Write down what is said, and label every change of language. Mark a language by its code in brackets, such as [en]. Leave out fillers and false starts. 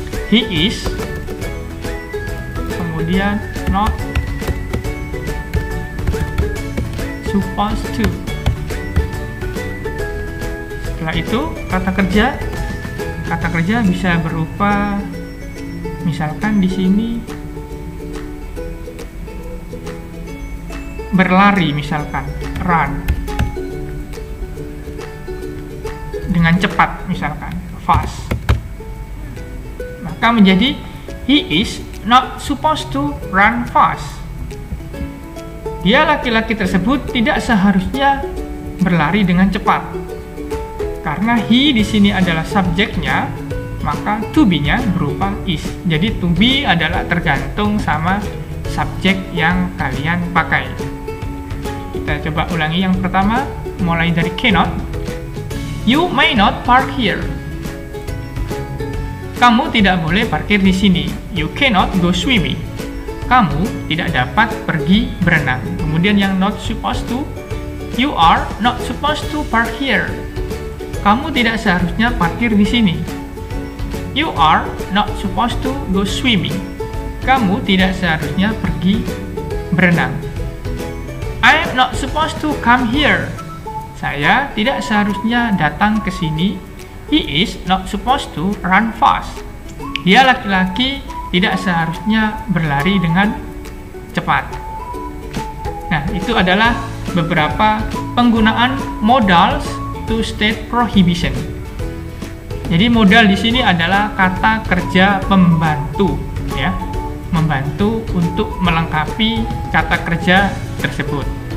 [en] He is, [id] kemudian [en] not supposed to. [id] Setelah itu kata kerja bisa berupa, misalkan di sini berlari, misalkan run, dengan cepat, misalkan fast. Maka menjadi [en] he is not supposed to run fast. [id] Dia laki-laki tersebut tidak seharusnya berlari dengan cepat. Karena he di sini adalah subjeknya, maka to be-nya berupa is. Jadi to be adalah tergantung sama subjek yang kalian pakai. Kita coba ulangi yang pertama, mulai dari cannot. [en] You may not park here. [id] Kamu tidak boleh parkir di sini. [en] You cannot go swimming. [id] Kamu tidak dapat pergi berenang. Kemudian yang [en] not supposed to, you are not supposed to park here. [id] Kamu tidak seharusnya parkir di sini. [en] You are not supposed to go swimming. [id] Kamu tidak seharusnya pergi berenang. [en] I am not supposed to come here. [id] Saya tidak seharusnya datang ke sini. [en] He is not supposed to run fast. [id] Dia laki-laki tidak seharusnya berlari dengan cepat. Nah, itu adalah beberapa penggunaan [en] modals to state prohibition. [id] Jadi modal di sini adalah kata kerja pembantu, ya, membantu untuk melengkapi kata kerja tersebut.